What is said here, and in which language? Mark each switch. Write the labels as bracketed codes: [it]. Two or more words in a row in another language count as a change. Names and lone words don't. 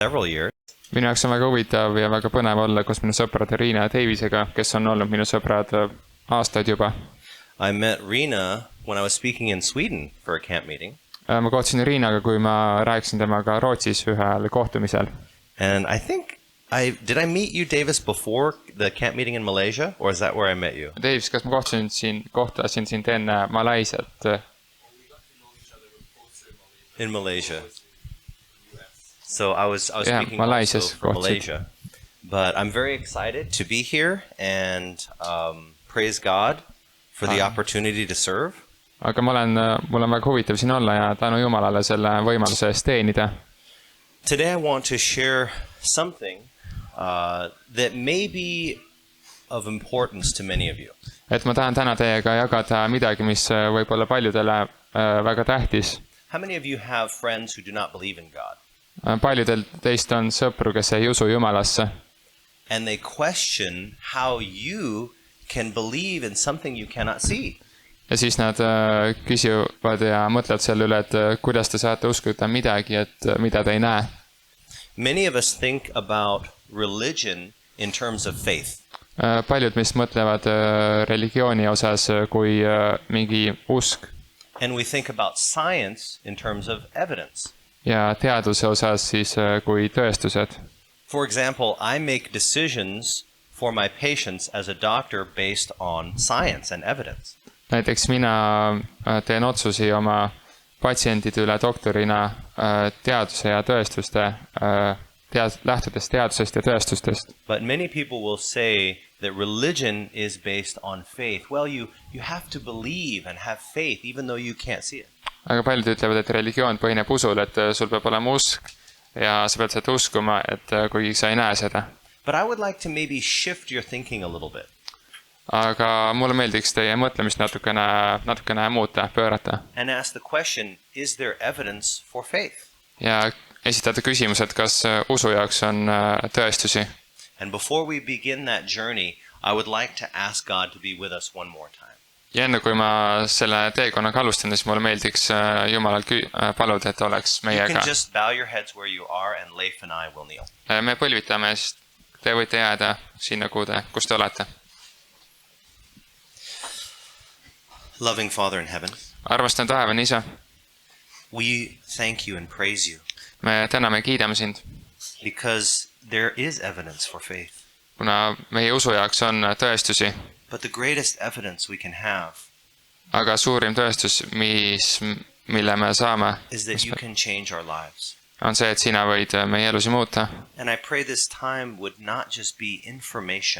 [en] several years. [et] Minu jaoks on väga huvitav ja väga põnev olla koos minu sõprade Riina ja Davisega, kes on olnud minu sõbrad aastaid juba. [en] I met Rina when I was speaking in Sweden for a camp meeting. [et] Ma kohtusin Riinaga, kui ma rääkisin temaga Rootsis ühel kohtumisel. [en] And I think did I meet you, Davis, before the camp meeting in Malaysia, or is that where I met you? [et] Davis, kas ma kohtasin sind enne Malaisiat? [en] In Malaysia. So I was speaking also for Malaysia. But I'm very excited to be here and praise God for the opportunity to serve. [et] Aga mul on väga huvitav siin olla ja tänu Jumalale selle võimaluse eest teenida. [en] Today I want to share something that may be of importance to many of you. [et] Et ma tahan täna teiega jagada midagi, mis võib olla paljudele väga tähtis. [en] How many of you have friends who do not believe in God? [et] Paljudel teist on sõpru, kes ei usu Jumalasse. [en] And they question how you can believe in something you cannot see. [et] Ja siis nad küsivad ja mõtlevad selle üle, et kuidas te saate uskuda midagi, et mida te ei näe. [en] Many of us think about religion in terms of faith. [et] Paljud meist mõtlevad religiooni osas kui mingi usk. [en] And we think about science in terms of evidence. [et] Ja teaduse osas siis kui tõestused. [en] For example, I make decisions for my patients as a doctor based on science and evidence. [et] Näiteks mina teen otsusi oma patsientide üle doktorina teaduse ja tõestuste, lähtudes teadusest ja tõestustest. [en] But many people will say that religion is based on faith. Well, you have to believe and have faith even though you can't see it. [et] Aga paljud ütlevad, et religioon põhineb usul, et sul peab olema usk ja sa pead seda uskuma, et kui sa ei näe seda. [en] But I would like to maybe shift your thinking a little bit. [et] Aga mulle meeldiks teie mõtlemist natukene muuta, pöörata. [en] And ask the question, is there evidence for faith? [et] Ja esitada küsimus, et kas usu jaoks on tõestusi. [en] And before we begin that journey, I would like to ask God to be with us one more time. [et] Ja enne kui ma selle teekonnaga alustan, siis mulle meeldiks Jumalal paluda, et oleks meiega. [en] You can just bow your heads where you are and Leif and I will kneel. [et] Me põlvitame, siis te võite jääda sinna, kus te olete. [en] Loving Father in heaven, [et] armastan taevane Isa. [en] We thank you and praise you. [et] Me täname ja kiidame sind. [en] Because there is evidence for faith. [et] Kuna meie usu jaoks on tõestusi. [en] But the greatest evidence we can have [et] aga suurim tõestus, mille me saame, [en] is that you can change our lives. [et] On see, et sina võid meie elusi muuta. [en] And I pray this time would not just be information.